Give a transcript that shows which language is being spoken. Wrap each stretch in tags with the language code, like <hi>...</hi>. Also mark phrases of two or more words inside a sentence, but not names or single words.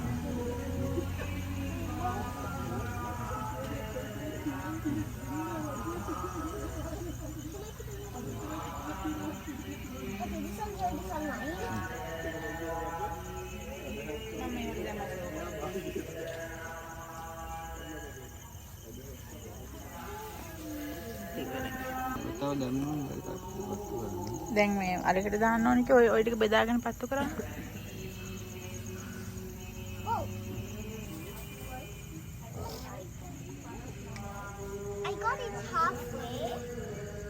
<en>Okay, this one's yours, this one mine.</en> <si>තව දැම්මම එකක් පත්තු කරන්න. දැන් මේ අරකට දාන්න ඕනේ කි ඔය ටික බෙදාගෙන පත්තු කරන්න.</si> <en>Oh. I got it halfway.</en>